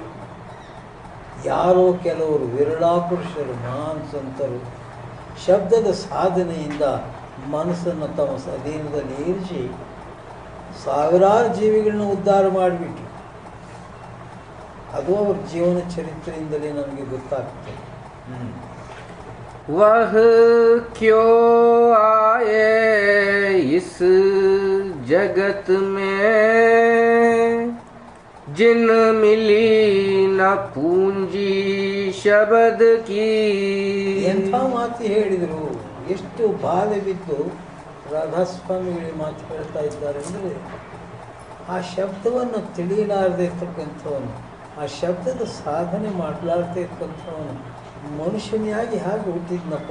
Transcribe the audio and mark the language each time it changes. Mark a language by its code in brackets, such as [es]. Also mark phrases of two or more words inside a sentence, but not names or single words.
[kn] ಯಾರೋ ಕೆಲವರು ವಿರಳಾಪುರುಷರು, ಮಹಾನ್ ಸಂತರು ಶಬ್ದದ ಸಾಧನೆಯಿಂದ ಮನಸ್ಸನ್ನು ತಮ್ಮ ಅಧೀನದಲ್ಲಿ ಇರಿಸಿ ಸಾವಿರಾರು ಜೀವಿಗಳನ್ನ ಉದ್ಧಾರ ಮಾಡಿಬಿಟ್ರು. ಅದು ಅವ್ರ ಜೀವನ ಚರಿತ್ರೆಯಿಂದಲೇ ನಮಗೆ ಗೊತ್ತಾಗ್ತದೆ. [hi] वह क्यों आए इस जगत में, जिन मिली न पूंजी शबद की. [kn] ಎಂಥ ಮಾತು ಹೇಳಿದರು, ಎಷ್ಟು ಬಾಧೆ ಬಿದ್ದು ರಾಧಾಸ್ವಾಮಿಗಳಿಗೆ ಮಾತು ಹೇಳ್ತಾ ಇದ್ದಾರೆ ಅಂದರೆ, ಆ ಶಬ್ದವನ್ನು ತಿಳಿಯಲಾರದೆ ಇರ್ತಕ್ಕಂಥವನು, ಆ ಶಬ್ದದ ಸಾಧನೆ ಮಾಡಲಾರದೆ ಇರ್ತಕ್ಕಂಥವನು ಮನುಷ್ಯನಿಯಾಗಿ ಹಾಗೆ ಹುಟ್ಟಿದ್ನಪ್ಪ.